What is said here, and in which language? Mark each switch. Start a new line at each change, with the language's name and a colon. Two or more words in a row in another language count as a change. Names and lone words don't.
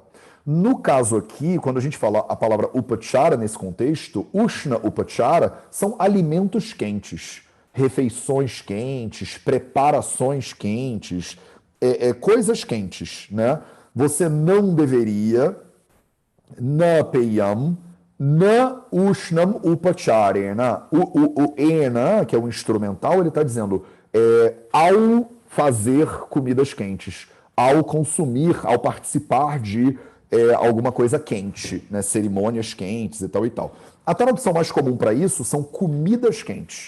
Portuguese: No caso aqui, quando a gente fala a palavra Upachara nesse contexto,
Sanskrit: उष्ण उपचार
Portuguese: são alimentos quentes, refeições quentes, preparações quentes, coisas quentes, né?
Sanskrit: Você não deveria न पेयम्, न उष्णम् उपचारेण.
Portuguese: O ena, que é o instrumental, ele está dizendo ao fazer comidas quentes, ao consumir, ao participar de alguma coisa quente, né? Cerimônias quentes e tal e tal. A tradução mais comum para isso são comidas quentes.